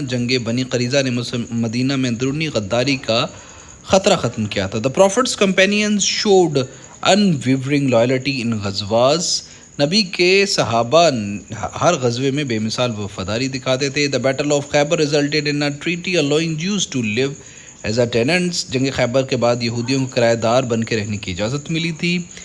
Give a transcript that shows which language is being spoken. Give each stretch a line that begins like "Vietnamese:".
Urdu: جنگ بنی قریظہ نے مدینہ میں اندرونی غداری کا خطرہ ختم کیا تھا.
English: The Prophet's companions showed unwavering loyalty in ghazwas.
Urdu: نبی کے صحابہ ہر غزوے میں بے مثال وفاداری دکھاتے تھے.
English: The Battle of Khaybar resulted in a treaty allowing Jews to live as a tenants.
Urdu: جنگ خیبر کے بعد یہودیوں کو کرایہ دار بن کے رہنے کی اجازت ملی تھی.